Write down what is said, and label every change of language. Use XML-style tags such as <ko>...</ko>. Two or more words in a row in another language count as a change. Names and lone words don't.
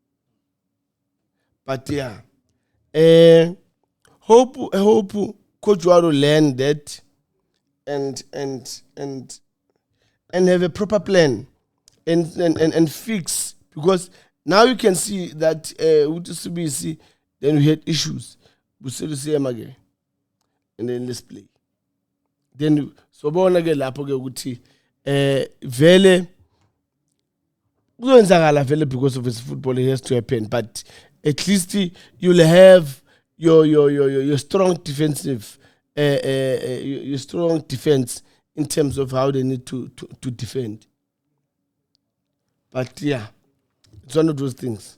<en>But yeah, hope Coach Waro learn that and have a proper plan and fix, because now you can see that with CBC, then we had issues. We still see him again. And then let's play. Then so</en> <nd>bona ke lapho ke ukuthi vele kuzenzakala vele</nd> <en>because of his football, it has to happen, but at least you'll have your strong defensive your strong defense in terms of how they need to defend. But yeah, it's one of those things.</en>